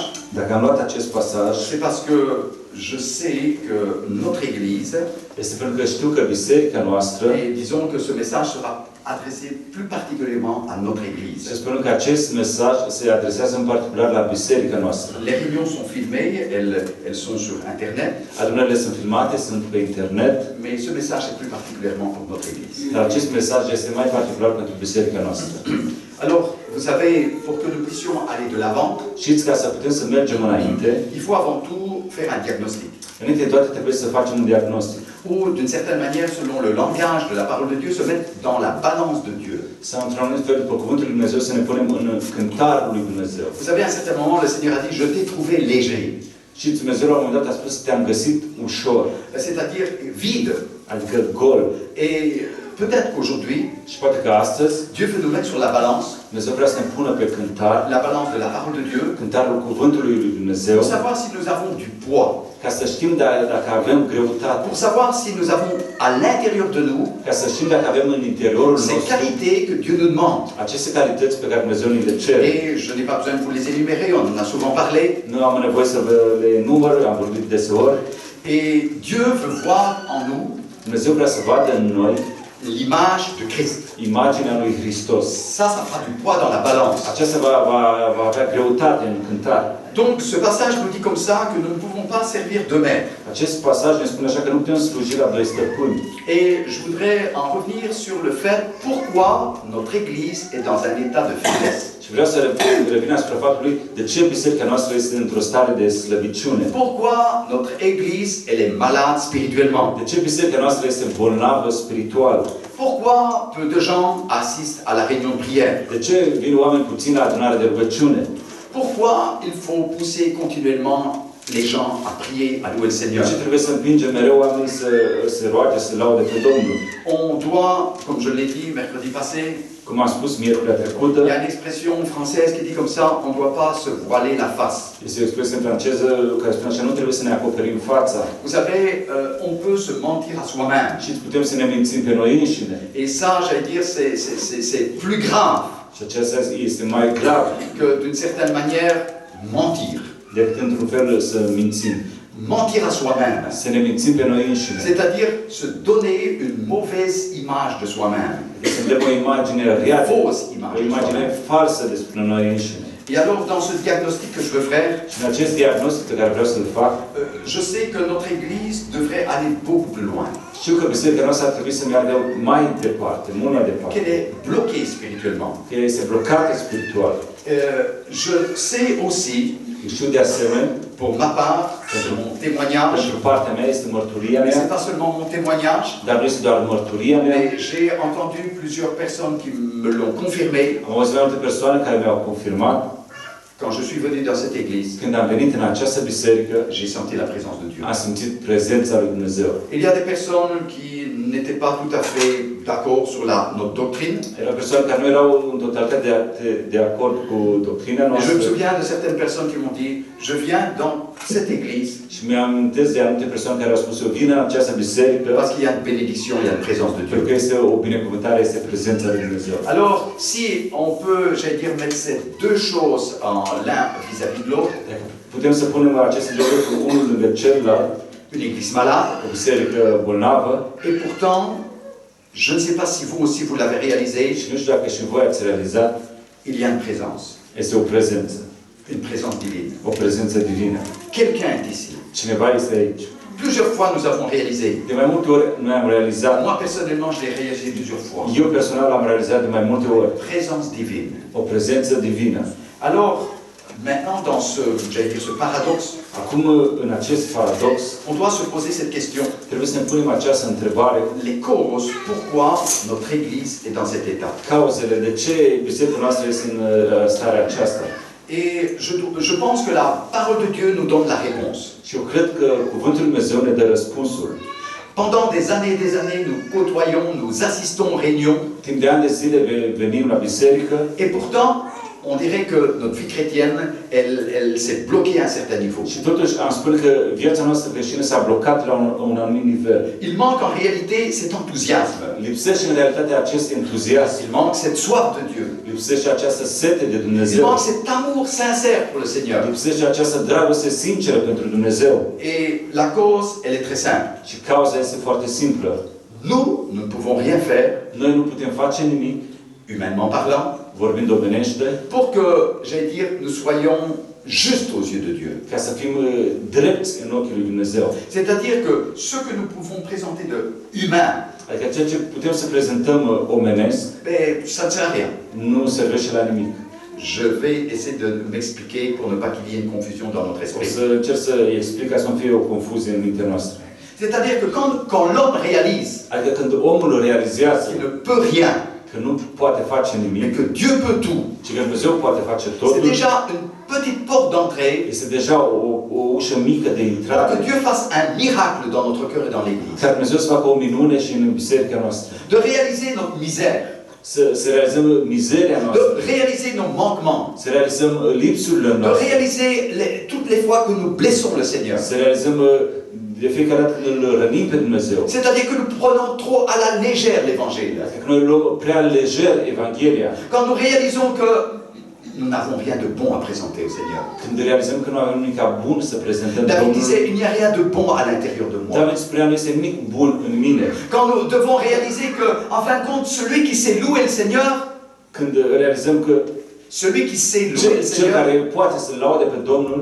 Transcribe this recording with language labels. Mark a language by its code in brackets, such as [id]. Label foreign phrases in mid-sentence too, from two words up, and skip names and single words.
[ro] Dacă am luat acest pasaj, [fr] c'est parce que je sais que notre Église, [ro] este pentru că știu că biserica noastră, [fr] et disons que ce message sera adressé plus particulièrement à notre Église. [ro] să spunem că acest mesaj se adresează în particular la biserica noastră. [fr] Les réunions sont filmées, elles sont sur Internet, [ro] Adunările sunt filmate, sunt pe internet, [fr] mais ce message est plus particulièrement pour notre Église. [ro] dar acest mesaj este mai particular pentru biserica noastră. [fr] Alors, vous savez, pour que nous puissions aller de l'avant, [ro] Știți, ca să putem să mergem înainte, [fr] il faut avant tout faire un diagnostic. [ro] înainte de toate trebuie să facem un diagnostic. [fr] ou d'une certaine manière, selon le langage de la parole de Dieu, se mettre dans la balance de Dieu. [ro] Sau într-un anumit fel, după cuvântul lui Dumnezeu, să ne punem în cântarul lui Dumnezeu. [fr] Vous savez, à un certain moment, le Seigneur a dit, je t'ai trouvé léger. [ro] Și Dumnezeu la un moment dat a spus, te-am găsit ușor, [fr] C'est-à-dire vide. [ro] adică gol. [fr] Et peut-être qu'aujourd'hui, [ro] Și poate că astăzi, [fr] Dieu veut nous mettre sur la balance, [ro] Dumnezeu vrea să ne pună pe cântar, [fr] la balance de la parole de Dieu, [ro] cântarul cuvântului lui Dumnezeu, [fr] pour savoir si nous avons du poids, [ro] ca să știm dacă avem greutate, [fr] pour savoir si nous avons à l'intérieur de nous [ro] ca să știm dacă avem în interiorul [fr] ces [ro] nostru [fr] qualités que Dieu nous demande. [ro] aceste calități pe care Dumnezeu ni le cere. [fr] Et je n'ai pas besoin de vous les énumérer, on en a souvent parlé. [ro] Nu am nevoie să vă le număr, am vorbit deseori. [fr] Et Dieu veut voir en nous [ro] Dumnezeu vrea să vadă în noi [fr] l'image de Christ. [ro] imaginea lui Hristos. [fr] Ça fera du poids dans la balance. [ro] Aceasta va avea greutate în cântar. [fr] Donc ce passage nous dit comme ça que nous ne pouvons pas servir de maître. [ro] Acest pasaj ne spune așa că nu putem sluji la doi stăpâni. [fr] Et je voudrais en revenir sur le fait pourquoi notre Église est dans un état de faiblesse. [ro] Și vreau să revin asupra faptului de ce biserica noastră este într-o stare de slăbiciune. [fr] Pourquoi notre Église elle est malade spirituellement. [ro] De ce biserica noastră este bolnavă spiritual? [fr] Pourquoi peu de gens assistent à la réunion de prière. [ro] De ce vin oameni puțini la adunare de rugăciune? [fr] Pourquoi il faut pousser continuellement les gens à prier, à louer le [ro] De [fr] Seigneur. [ro] ce trebuie să împingem mereu oamenii să se roage, să laude pe Domnul? [fr] On doit, comme je l'ai dit mercredi passé, [ro] Cum am spus miercurea trecută, [fr] il y a une expression française qui dit comme ça, on ne doit pas se voiler la face. [ro] este o expresie în franceză care spune așa, nu trebuie să ne acoperim fața. [fr] Vous savez, on peut se mentir à soi-même. [ro] Și putem să ne mințim pe noi înșine. [fr] Et ça, j'allais dire, c'est plus grave [ro] Și acesta este mai grav [fr] que d'une certaine manière mentir. [ro] decât într-un fel să mințim. [fr] Mentir à soi-même. [ro] Să ne mințim pe noi înșine. [fr] C'est-à-dire se donner une mauvaise image de soi-même. [ro] Să dăm o imagine rea, [fr] Fausse image [ro] o [fr] de [ro] imagine [fr] soi-même. [ro] falsă despre noi înșine. [fr] Et alors, dans ce diagnostic que je veux faire, [ro] Și în acest diagnostic pe care vreau să-l fac, [fr] je sais que notre Église devrait aller beaucoup plus loin. [ro] știu că biserica noastră ar trebui să meargă mai departe, mult mai departe. [fr] Qu'elle est bloquée spirituellement. [ro] Că ea este blocată spiritual. [fr] Je sais aussi, [ro] Știu de asemenea, [fr] pour ma part, c'est mon témoignage, [ro] pentru partea mea este mărturia [fr] mais ce [ro] mea, [fr] n'est pas seulement mon témoignage, [ro] dar nu este doar mărturia mea. [fr] mais j'ai entendu plusieurs personnes qui me l'ont confirmé. [ro] Am auzit mai multe persoane care mi-au confirmat. [fr] Quand je suis venu dans cette église, [ro] Când am venit în această biserică, [fr] j'ai senti la présence de Dieu. [ro] am simțit prezența lui Dumnezeu. [fr] Il y a des personnes qui n'étaient pas tout à fait d'accord sur notre doctrine. [ro] Erau persoane care nu erau în totalitate de acord cu doctrina [fr] Et je me [ro] noastră. [fr] souviens de certaines personnes qui m'ont dit, je viens dans cette église [ro] Și mi-am amintesc de anumite persoane care au spus, eu vin în această biserică [fr] parce qu'il y a une bénédiction, il y a une présence de [ro] pentru [fr] Dieu. [ro] că este o binecuvântare, este prezența lui Dumnezeu. [fr] Alors, si on peut, j'allais dire, mettre ces deux choses en l'un vis-à-vis de l'autre, [ro] Dacă putem să punem aceste două lucruri unul lângă celălalt, [fr] une église malade, [ro] o biserică bolnavă, [fr] et pourtant, je ne sais pas si vous aussi vous l'avez réalisé, [ro] și nu știu dacă și voi ați realizat, [fr] il y a une présence une présence divine. [ro] o prezență divină. [fr] Quelqu'un est ici. [ro] Cineva este aici. [fr] Plusieurs fois nous avons réalisé. [ro] De mai multe ori noi am realizat, [fr] Moi personnellement, je l'ai réalisé plusieurs fois. [ro] eu personal am realizat de mai multe ori, [fr] Présence divine. [ro] o prezență divină. [fr] Alors, maintenant, dans ce, j'allais dire, ce paradoxe, [ro] Acum, în acest paradox, [fr] on doit se poser cette question. [ro] trebuie să ne punem această întrebare. [fr] Les causes, pourquoi notre Église est dans cet état. [ro] Cauzele, de ce biserica noastră este în starea aceasta? [fr] Et je pense que la parole de Dieu nous donne la réponse. [ro] Și eu cred că Cuvântul Lui Dumnezeu ne dă răspunsul. [fr] Pendant des années, nous côtoyons, nous assistons aux réunions. [ro] Timp de ani de zile venim la biserică [fr] Et pourtant, on dirait que notre vie chrétienne, elle s'est bloquée à un certain niveau. [ro] și totuși am spune că viața noastră creștină s-a blocat la un anumit nivel. [fr] Il manque en réalité cet enthousiasme. [ro] Lipsește în realitate acest entuziasm. [fr] Il manque cette soif de Dieu. [ro] Lipsește această sete de [fr] Il [ro] Dumnezeu. [fr] manque cet amour sincère pour le Seigneur. [ro] Lipsește această dragoste sinceră pentru Dumnezeu. [fr] Et la cause, elle est très simple. [ro] Și cauza este foarte simplă. [fr] Nous ne pouvons rien faire, [ro] Noi nu putem face nimic, [fr] humainement parlant, [ro] vorbind omenește, [fr] pour que, j'allais dire, nous soyons justes aux yeux de Dieu. [ro] ca să fim drepți în ochii lui Dumnezeu. [fr] C'est-à-dire que ce que nous pouvons présenter de humain, [ro] Adică ceea ce putem să prezentăm omenesc, [fr] ben, ça ne sert à rien. [ro] nu servește la nimic. [fr] Je vais essayer de m'expliquer pour ne pas qu'il y ait une confusion dans notre [ro] O [fr] esprit. [ro] să încerc să explic ca să nu fie o confuzie în mintea noastră. [fr] C'est-à-dire que quand l'homme réalise [ro] Adică când omul realizează [fr] qu'il ne peut rien, [ro] că nu poate face [fr] mais [ro] nimic, [fr] que Dieu peut tout, [ro] ci că Dumnezeu poate face [fr] c'est [ro] totul, [fr] déjà une petite porte d'entrée [ro] este deja o ușă mică de [fr] pour [ro] intrare. [fr] que Dieu fasse un miracle dans notre cœur et dans l'Église. [ro] Ca Dumnezeu să facă o minune și în biserica noastră. [fr] De réaliser notre misère, [ro] Să realizăm mizeria noastră, [fr] de réaliser nos manquements, [ro] să realizăm lipsurile [fr] de [ro] noastre, [fr] réaliser toutes les fois que nous blessons le Seigneur. [ro] să realizăm de fiecare dată când îl rănim pe Dumnezeu. [fr] C'est-à-dire que nous prenons trop à la légère l'Évangile. [ro] Adică noi luăm prea lejer Evanghelia. [fr] Quand nous réalisons que nous n'avons rien de bon à présenter au Seigneur. [ro] Când realizăm că nu avem nimic bun să prezentăm [fr] David [ro] Domnului, [fr] disait, il n'y a rien de bon à l'intérieur de moi. [ro] David spunea, nu este nimic bun în mine. [fr] Quand nous devons réaliser que, en fin de compte, celui qui sait louer le Seigneur, [ro] Când realizăm că [fr] celui qui sait louer le [ro] cel [fr] Seigneur, [ro] care poate să laude pe Domnul